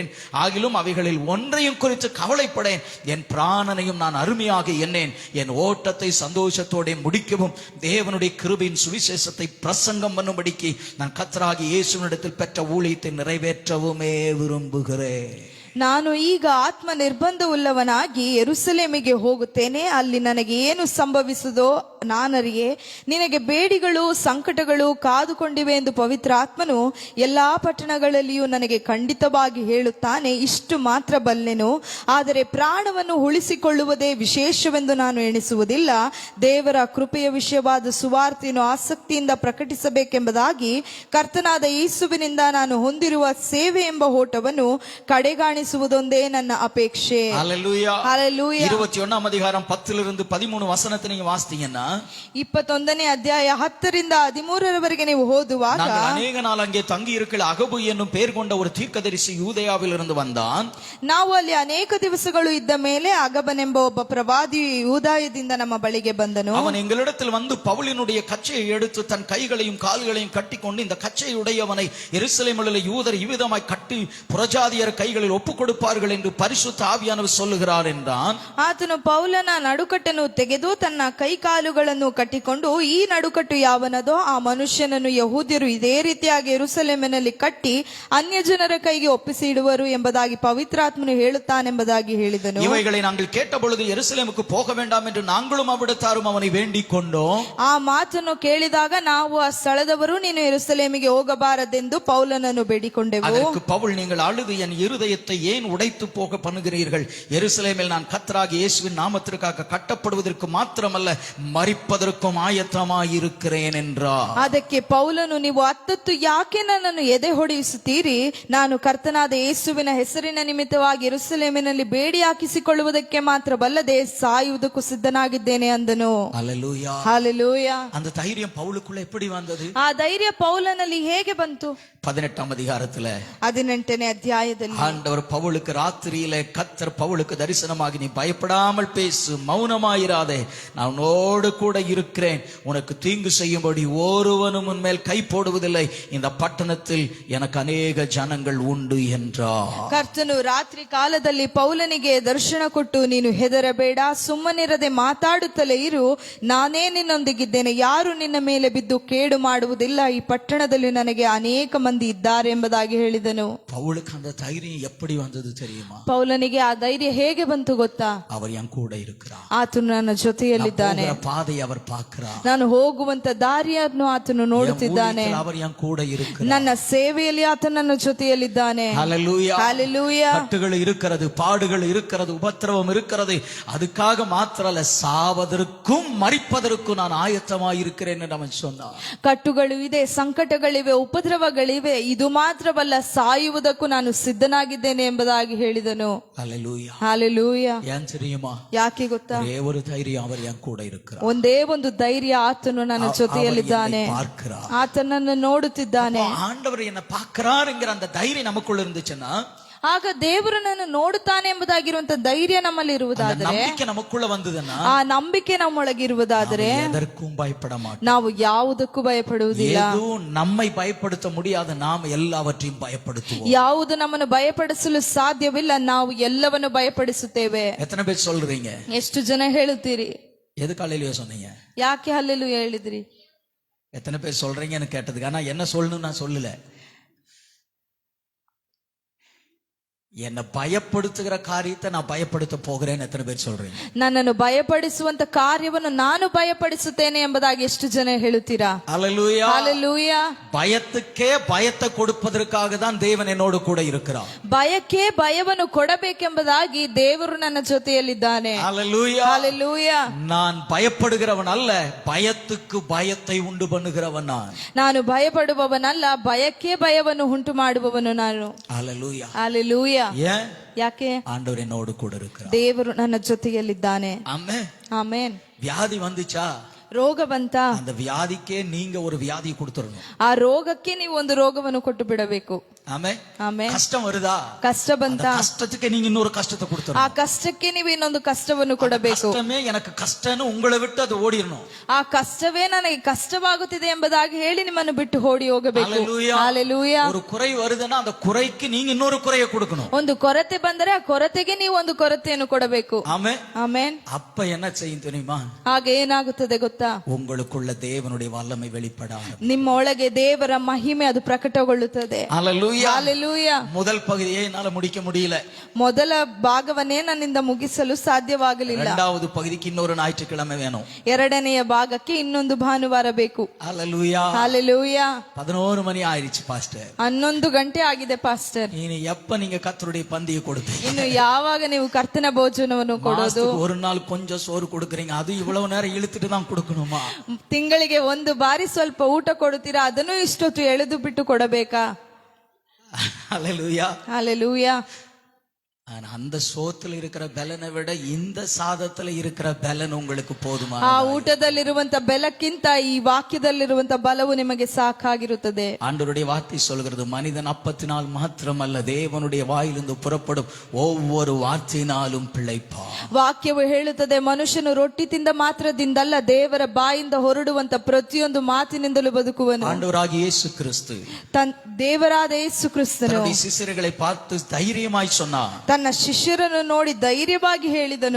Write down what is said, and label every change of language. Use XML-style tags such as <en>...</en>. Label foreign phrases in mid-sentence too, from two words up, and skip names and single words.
<ta>ஆகிலும் அவைகளில் ஒன்றையும் குறித்து கவலைப்படேன், என் பிராணனையும் நான் அருமையாக எண்ணேன், என் ஓட்டத்தை சந்தோஷத்தோட முடிக்கவும் தேவனுடைய கிருபையின் சுவிசேஷத்தை பிரசங்கம் பண்ணும்படிக்கு நான் கர்த்தராகிய இயேசுவினிடத்தில் பெற்ற ஊழியத்தை நிறைவேற்றவுமே விரும்புகிறேன்.</ta> <kn>ನಾನು ಈಗ ಆತ್ಮ ನಿರ್ಬಂಧವುಳ್ಳವನಾಗಿ ಯೆರೂಸಲೇಮಿಗೆ ಹೋಗುತ್ತೇನೆ, ಅಲ್ಲಿ ನನಗೆ ಏನು ಸಂಭವಿಸುವುದೋ ನಾನರಿಯೆ. ನಿನಗೆ ಬೇಡಿಗಳು ಸಂಕಟಗಳು ಕಾದುಕೊಂಡಿವೆ ಎಂದು ಪವಿತ್ರ ಆತ್ಮನು ಎಲ್ಲಾ ಪಟ್ಟಣಗಳಲ್ಲಿಯೂ ನನಗೆ ಖಂಡಿತವಾಗಿ ಹೇಳುತ್ತಾನೆ. ಇಷ್ಟು ಮಾತ್ರ ಬಲ್ಲೆನು, ಆದರೆ ಪ್ರಾಣವನ್ನು ಉಳಿಸಿಕೊಳ್ಳುವುದೇ ವಿಶೇಷವೆಂದು ನಾನು ಎಣಿಸುವುದಿಲ್ಲ. ದೇವರ ಕೃಪೆಯ ವಿಷಯವಾದ ಸುವಾರ್ತೆಯನ್ನು ಆಸಕ್ತಿಯಿಂದ ಪ್ರಕಟಿಸಬೇಕೆಂಬುದಾಗಿ ಕರ್ತನಾದ ಯೇಸುವಿನಿಂದ ನಾನು ಹೊಂದಿರುವ ಸೇವೆ ಎಂಬ ಓಟವನ್ನು ಕಡೆಗಾಣಿಸುವುದೊಂದೇ ನನ್ನ ಅಪೇಕ್ಷೆ.</kn> <ta>ஹல்லேலூயா. ஹல்லேலூயா. 21ஆம் அதிகாரம் 10 இருந்து 13 வசனத்தை நீங்க வாசித்தீங்கன்னா</ta> <kn>21ನೇ ಅಧ್ಯಾಯ 10 ರಿಂದ 13ರವರೆಗೆ ನೀವು ಓದುವಾಗ,</kn> <ta>நாங்கள் அநேக நாள் அங்கே தங்கி இருக்கிற அகபு என்னும் பெயர் கொண்ட ஒரு தீர்க்கதரிசி யூதேயாவில் இருந்து வந்தான்.</ta> <kn>ನಾವು ಅಲ್ಲಿ ಅನೇಕ ದಿವಸಗಳು ಇದ್ದ ಮೇಲೆ ಅಗಬನೆಂಬ ಒಬ್ಬ ಪ್ರವಾದಿ ಯೂದಾಯದಿಂದ ನಮ್ಮ ಬಳಿಗೆ ಬಂದನು.</kn> <ta>அவன் எங்களிடத்தில் வந்து பவுலினுடைய கச்சையை எடுத்து தன் கைகளையும் கால்களையும் கட்டிக்கொண்டு, இந்த கச்சையுடையவனை எருசலேமில் உள்ள யூதர் இவ்விதமாய் கட்டி புறஜாதியர் கைகளில் ஒப்புக் கொடுப்பார்கள் என்று பரிசுத்த ஆவியானவர் சொல்லுகிறார் என்றான்.</ta> <kn>ಆತನು ಪೌಲನ ನಡುಕಟ್ಟನ್ನು ತೆಗೆದು ತನ್ನ ಕೈ ಕಾಲುಗಳನ್ನು ಕಟ್ಟಿಕೊಂಡು, ಈ ನಡುಕಟ್ಟು ಯಾವನದೋ ಆ ಮನುಷ್ಯನನ್ನು ಯಹೂದ್ಯರು ಇದೇ ರೀತಿಯಾಗಿ ಯೆರೂಸಲೇಮಿನಲ್ಲಿ ಕಟ್ಟಿ ಅನ್ಯ ಜನರ ಕೈಗೆ ಒಪ್ಪಿಸಿ ಇಡುವರು ಎಂಬುದಾಗಿ ಪವಿತ್ರಾತ್ಮನು ಹೇಳುತ್ತಾನೆಂಬುದಾಗಿ ಹೇಳಿದನು.</kn> <ta>இவைகளை நாங்கள் கேட்டபொழுது எருசலேமுக்கு போக வேண்டாம் என்று நாங்களும் அவ்விடத்தாரும் அவனை வேண்டிக் கொண்டோம்.</ta> <kn>ಆ ಮಾತನ್ನು ಕೇಳಿದಾಗ ನಾವು ಆ ಸ್ಥಳದವರು ನೀನು ಯೆರೂಸಲೇಮಿಗೆ ಹೋಗಬಾರದೆಂದು ಪೌಲನನ್ನು ಬೇಡಿಕೊಂಡೆವು.</kn> <ta>அதற்கு பவுல், நீங்கள் அழுது என் இருதயத்தை ஏன் உடைத்து போக பண்ணுகிறீர்கள்? எருசலேமில் நான் கர்த்தராகிய இயேசுவின் நாமத்திற்காக கட்டப்படுவதற்கு மாத்திரமல்ல, மரிப்பதற்கும் ஆயத்தமாயிருக்கிறேன் என்றார்.</ta> <kn>ಅದಕ್ಕೆ ಪೌಲನು, ನೀವು ಅತ್ತತ್ತು ಯಾಕೆ ನನ್ನನ್ನು ಎದೆ ಹೊಡೆಯಿಸುತ್ತೀರಿ? ನಾನು ಕರ್ತನಾದ ಯೇಸುವಿನ ಹೆಸರಿನ ನಿಮಿತ್ತವಾಗಿ ಯೆರೂಸಲೇಮಿನಲ್ಲಿ ಬೇಡಿ ಹಾಕಿಸಿಕೊಳ್ಳುವುದಕ್ಕೆ ಮಾತ್ರವಲ್ಲದೆ ಸಾಯುವುದಕ್ಕೂ ಸಿದ್ಧನಾಗಿದ್ದೇನೆ ಅಂದನು.</kn> <ta>ஹல்லேலூயா.</ta> <kn>ಹಲ್ಲೆಲೂಯಾ.</kn> <ta>அந்த தைரியம் பவுலுக்குள்ள எப்படி வந்தது?</ta> <kn>ಆ ಧೈರ್ಯ ಪೌಲನಲ್ಲಿ ಹೇಗೆ ಬಂತು?</kn> <ta>18ஆம் அதிகாரத்துல</ta> <kn>18ನೇ ಅಧ್ಯಾಯದಲ್ಲಿ</kn> <ta>ஆண்டவர் பவுலுக்கு ராத்திரியில கர்த்தர் பவுலுக்கு தரிசனமாகி, நீ பயப்படாமல் பேசு, மௌனமாயிராதே, நான் உன்னோடு கூட இருக்கிறேன், உனக்கு தீங்கு செய்யும்படி ஒருவனும் உன்மேல் கை போடுவதில்லை, இந்த பட்டணத்தில் எனக்கு அநேக ஜனங்கள் உண்டு என்றார்.</ta> <kn>ಕರ್ತನು ರಾತ್ರಿ ಕಾಲದಲ್ಲಿ ಪೌಲನಿಗೆ ದರ್ಶನ ಕೊಟ್ಟು, ನೀನು ಹೆದರಬೇಡ, ಸುಮ್ಮನಿರದೆ ಮಾತಾಡುತ್ತಲೇ ಇರು, ನಾನೇ ನಿನ್ನೊಂದಿಗಿದ್ದೇನೆ, ಯಾರು ನಿನ್ನ ಮೇಲೆ ಬಿದ್ದು ಕೇಡು ಮಾಡುವುದಿಲ್ಲ, ಈ ಪಟ್ಟಣದಲ್ಲಿ ನನಗೆ ಅನೇಕ ಮಂದಿ ಇದ್ದಾರೆ ಎಂಬುದಾಗಿ ಹೇಳಿದನು.</kn> <ta>பவுலுக்கு அந்த தைரியம் எப்படி வந்தது தெரியுமா?</ta> <kn>ಪೌಲನಿಗೆ ಆ ಧೈರ್ಯ ಹೇಗೆ ಬಂತು ಗೊತ್ತಾ?</kn> <ta>அவர் என் கூட இருக்கிறார்,</ta> <kn>ಆತನು ನನ್ನ ಜೊತೆಯಲ್ಲಿದ್ದಾನೆ,</kn> <ta>பாதையை அவர் பார்க்கிறார்,</ta> <kn>ನಾನು ಹೋಗುವಂತ ದಾರಿಯನ್ನು ಆತನು ನೋಡುತ್ತಿದ್ದಾನೆ,</kn> <ta>அவர் என் கூட இருக்கிறார்,</ta> <kn>ನನ್ನ ಸೇವೆಯಲ್ಲಿ ಆತನು ನನ್ನ ಜೊತೆಯಲ್ಲಿದ್ದಾನೆ.</kn> <ta>ஹல்லேலூயா. ஹல்லேலூயா. கட்டுகள் இருக்கிறது, பாடுகள் இருக்கிறது, உபத்திரவம் இருக்கிறது, அதுக்காக மாத்திரல்ல, சாவதற்கும் மரிப்பதற்கும் நான் ஆயத்தமாயிருக்கிறேன் என்று அவன் சொன்னான்.</ta> <kn>ಕಟ್ಟುಗಳು ಇದೆ, ಸಂಕಟಗಳಿವೆ, ಉಪದ್ರವಗಳಿವೆ, ಇದು ಮಾತ್ರವಲ್ಲ, ಸಾಯುವುದಕ್ಕೂ ನಾನು ಸಿದ್ಧನಾಗಿದ್ದೇನೆ ಎಂಬುದಾಗಿ ಹೇಳಿದನು.</kn> <ta>ஹல்லேலூயா.</ta> <kn>ಹಲ್ಲೆಲೂಯಾ.</kn> <ta>ஏன் தெரியுமா?</ta> <kn>ಯಾಕೆ ಗೊತ್ತಾ?</kn> <ta>ஒரே ஒரு தைரியம், அவர் என் கூட இருக்கிறார்.</ta> <kn>ಒಂದೇ ಒಂದು ಧೈರ್ಯ, ಆತನು ನನ್ನ ಜೊತೆಯಲ್ಲಿದ್ದಾನೆ,</kn> <ta>அவர் என்னை பார்க்கிறார்.</ta> <kn>ಆತನನ್ನು ನೋಡುತ್ತಿದ್ದಾನೆ.</kn> <ta>ஆண்டவர் என்ன பார்க்கிறாருங்கிற அந்த தைரியம் நமக்குள்ள இருந்துச்சுன்னா,</ta> <kn>ಆಗ ದೇವರು ನನ್ನ ನೋಡುತ್ತಾನೆ ಎಂಬುದಾಗಿರುವಂತ ಧೈರ್ಯ ನಮ್ಮಲ್ಲಿ</kn> <ta>அந்த</ta> <kn>ಇರುವುದಾದರೆ,</kn> <ta>நம்பிக்கை நமக்குள்ள வந்ததுன்னா</ta> <kn>ಆ ನಂಬಿಕೆ ನಮ್ಮೊಳಗಿರುವುದಾದರೆ</kn> <ta>எதற்கும் பயப்பட மாட்டோம்.</ta> <kn>ನಾವು ಯಾವುದಕ್ಕೂ ಭಯಪಡುವುದಿಲ್ಲ.</kn> <ta>எதுவும் நம்மை பயப்படுத்த முடியாத நாம் எல்லாவற்றையும் பயப்படுத்துவோம்.</ta> <kn>ಯಾವುದು ನಮ್ಮನ್ನು ಭಯಪಡಿಸಲು ಸಾಧ್ಯವಿಲ್ಲ, ನಾವು ಎಲ್ಲವನ್ನು ಭಯಪಡಿಸುತ್ತೇವೆ.</kn> <ta>எத்தனை பேர் சொல்றீங்க?</ta> <kn>ಎಷ್ಟು ಜನ ಹೇಳುತ್ತೀರಿ?</kn> <ta>எது காலையிலயோ சொன்னீங்க?</ta> <kn>ಯಾಕೆ ಹಲ್ಲೆಲೂಯಾ ಹೇಳಿದ್ರಿ?</kn> <ta>எத்தனை பேர் சொல்றீங்கன்னு கேட்டதுக்கு ஆனா என்ன சொல்லணும் நான் சொல்லல. என்ன பயப்படுத்துகிற காரியத்தை நான் பயப்படுத்த போகிறேன். எத்தனை பேர் சொல்றீங்க?</ta> <kn>ನನ್ನನ್ನು ಭಯಪಡಿಸುವಂತ ಕಾರ್ಯವನ್ನು ನಾನು ಭಯಪಡಿಸುತ್ತೇನೆ ಎಂಬುದಾಗಿ ಎಷ್ಟು ಜನ ಹೇಳುತ್ತೀರಾ?</kn> <ta>ஹல்லேலூயா.</ta> <kn>ಹಲ್ಲೆಲೂಯಾ.</kn> <ta>பயத்துக்கே பயத்தை கொடுப்பதற்காக தான் தேவன் என்னோடு கூட இருக்கிறார்.</ta> <kn>ಭಯಕ್ಕೆ ಭಯವನ್ನು ಕೊಡಬೇಕೆಂಬುದಾಗಿ ದೇವರು ನನ್ನ ಜೊತೆಯಲ್ಲಿದ್ದಾನೆ.</kn> <ta>ஹல்லேலூயா.</ta> <kn>ಹಲ್ಲೆಲೂಯಾ.</kn> <ta>நான் பயப்படுகிறவன் அல்ல, பயத்துக்கு பயத்தை உண்டு பண்ணுகிறவன் நான்.</ta> <kn>ನಾನು ಭಯಪಡುವವನಲ್ಲ, ಭಯಕ್ಕೆ ಭಯವನ್ನು ಉಂಟು ಮಾಡುವವನು ನಾನು.</kn> <ta>ஹல்லேலூயா.</ta> <kn>ಹಲ್ಲೆಲೂಯಾ.</kn> <ta>ஏன்?</ta> <kn>ಯಾಕೆ?</kn> <ta>ஆண்டவர் என்னோடு கூட இருக்கிறார்.</ta> <kn>ದೇವರು ನನ್ನ ಜೊತೆಯಲ್ಲಿದ್ದಾನೆ.</kn> <ta>ஆமென்.</ta> <kn>ಆಮೇನ್.</kn> <ta>வியாதி வந்துச்சா?</ta> <kn>ರೋಗ ಬಂತ?</kn> <ta>அந்த வியாதிக்கே நீங்க ஒரு வியாதியை கொடுத்துடணும்.</ta> <kn>ಆ ರೋಗಕ್ಕೆ ನೀವು ಒಂದು ರೋಗವನ್ನು ಕೊಟ್ಟು ಬಿಡಬೇಕು.</kn> <ta>ஆமென்.</ta> <kn>ಆಮೇನ್.</kn> <ta>கஷ்டம் வருதா?</ta> <kn>ಕಷ್ಟ ಬಂತ?</kn> <ta>அந்த கஷ்டத்துக்கு நீங்க இன்னொரு கஷ்டத்தை</ta> <kn>ಆ</kn> <ta>கொடுத்துடணும்.</ta> <kn>ಕಷ್ಟಕ್ಕೆ ನೀವು ಇನ್ನೊಂದು ಕಷ್ಟವನ್ನು ಕೊಡಬೇಕು.</kn> <ta>கஷ்டமே எனக்கு கஷ்டம்னு உங்களை விட்டு அது ஓடிடணும்.</ta> <kn>ಆ ಕಷ್ಟವೇ ನನಗೆ ಕಷ್ಟವಾಗುತ್ತಿದೆ ಎಂಬುದಾಗಿ ಹೇಳಿ ನಿಮ್ಮನ್ನು ಬಿಟ್ಟು ಓಡಿ ಹೋಗಬೇಕು.</kn> <ta>ஹல்லேலூயா.</ta> <kn>ಹಲ್ಲೆಲೂಯಾ.</kn> <ta>ஒரு குறை வருதுன்னா அந்த குறைக்கு நீங்க இன்னொரு குறையை கொடுக்கணும்.</ta> <kn>ಒಂದು ಕೊರತೆ ಬಂದರೆ ಆ ಕೊರತೆಗೆ ನೀವು ಒಂದು ಕೊರತೆಯನ್ನು ಕೊಡಬೇಕು.</kn> <ta>ஆமென்.</ta> <kn>ಆಮೇನ್.</kn> <ta>அப்ப என்ன செய்யும் தெரியுமா?</ta> <kn>ಆಗ ಏನಾಗುತ್ತದೆ ಗೊತ್ತಾ?</kn> <ta>உங்களுக்குள்ள தேவனுடைய வல்லமை வெளிப்படாது.</ta> <kn>ನಿಮ್ಮ ಒಳಗೆ ದೇವರ ಮಹಿಮೆ ಅದು ಪ್ರಕಟಗೊಳ್ಳುತ್ತದೆ.</kn> <ta>ஹல்லேலூயா.</ta> <kn>ಹಲ್ಲೆಲೂಯಾ.</kn> <ta>முதல் பகுதியை என்னால முடிக்க முடியல.</ta> <kn>ಮೊದಲ ಭಾಗವನ್ನೇ ನನ್ನಿಂದ ಮುಗಿಸಲು ಸಾಧ್ಯವಾಗಲಿಲ್ಲ.</kn> <ta>இரண்டாவது பகுதிக்கு இன்னொரு ஞாயிற்றுக்கிழமை வேணும்.</ta> <kn>ಎರಡನೆಯ ಭಾಗಕ್ಕೆ ಇನ್ನೊಂದು ಭಾನುವಾರ ಬೇಕು.</kn> <ta>ஹல்லேலூயா.</ta> <kn>ಹಲ್ಲೆಲೂಯಾ.</kn> <ta>11 மணி ஆயிருச்சு பாஸ்டர்.</ta> <kn>11 ಗಂಟೆ ಆಗಿದೆ ಪಾಸ್ಟರ್.</kn> <ta>இனி எப்ப நீங்க கர்த்தருடைய பந்தியை கொடுப்பீங்க?</ta> <kn>ಇನ್ನು ಯಾವಾಗ ನೀವು ಕರ್ತನ ಭೋಜನವನ್ನು ಕೊಡೋದು?</kn> <ta>மாசத்துக்கு ஒரு நாள் கொஞ்சம் சோறு கொடுக்குறீங்க, அது இவ்வளவு நேரம் இழுத்துட்டு தான் கொடுக்கணுமா?</ta> <kn>ತಿಂಗಳಿಗೆ ಒಂದು ಬಾರಿ ಸ್ವಲ್ಪ ಊಟ ಕೊಡುತ್ತೀರಾ, ಅದನ್ನು ಇಷ್ಟೊತ್ತು ಎಳೆದು ಬಿಟ್ಟು ಕೊಡಬೇಕಾ?</kn> <ta>ஹல்லேலூயா.</ta> <kn>ಹಲ್ಲೆಲೂಯಾ.</kn> <ta>ஆனா அந்த சோத்துல இருக்கிற பலனை விட இந்த சாதத்துல இருக்கிற பலன் உங்களுக்கு போதுமா?</ta> <kn>ಆ ಊಟದಲ್ಲಿರುವಂತ ಬೆಲಕ್ಕಿಂತ ಈ ವಾಕ್ಯದಲ್ಲಿರುವಂತ ಬಲವು ನಿಮಗೆ ಸಾಕಾಗಿರುತ್ತದೆ.</kn> <ta>ஆண்டவருடைய வார்த்தை சொல்கிறது, மனிதன் அப்பத்தினால் மாத்திரமல்ல, தேவனுடைய வாயிலிருந்து புறப்படும் ஒவ்வொரு வார்த்தையினாலும் பிழைப்பான்.</ta> <kn>ವಾಕ್ಯವು ಹೇಳುತ್ತದೆ, ಮನುಷ್ಯನು ರೊಟ್ಟಿ ತಿಂದ ಮಾತ್ರದಿಂದಲ್ಲ, ದೇವರ ಬಾಯಿಂದ ಹೊರಡುವಂತ ಪ್ರತಿಯೊಂದು ಮಾತಿನಿಂದಲೂ ಬದುಕುವನು.</kn> <ta>ஆண்டவராகிய இயேசு கிறிஸ்து</ta> <kn>ದೇವರಾದ ಯೇಸು ಕ್ರಿಸ್ತನು</kn> <ta>தன்னுடைய சிஷ்யர்களை பார்த்து தைரியமாய் சொன்னார்.</ta> <kn>ತನ್ನ ಶಿಷ್ಯರನ್ನು ನೋಡಿ ಧೈರ್ಯವಾಗಿ ಹೇಳಿದನು,</kn>